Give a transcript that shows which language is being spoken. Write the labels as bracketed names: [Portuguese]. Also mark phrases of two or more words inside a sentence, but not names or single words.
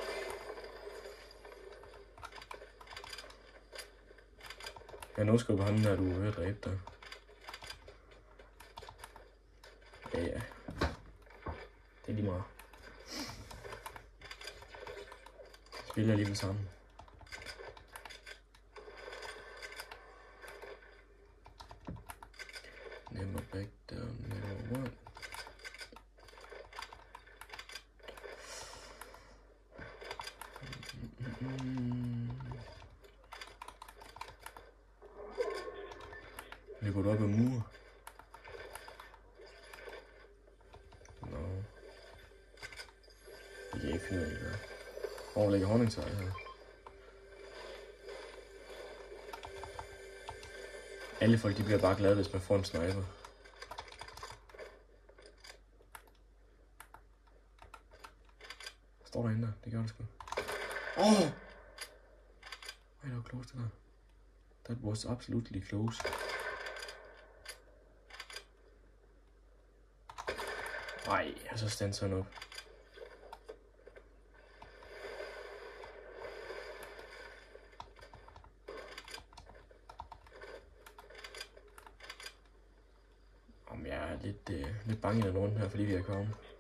[Danish] Jeg no-skubber ham, når du er ved at dræbe dig. Ja. Det er lige meget. Spiller alligevel sammen. [English] Never back down, never what? [Danish] Løber du op ad mur? Nå. Det kan jeg ikke finde ud af, hvad. Hvor ligger honningsvej her? Alle folk, de bliver bare glade, hvis man får en sniper. Står derinde der? Det gør det sgu. Ej, det var close det der. [English] That was absolutely close. [Danish] Ej, og så standser han op. Jeg er lidt bange i den runde her, fordi vi er kommet.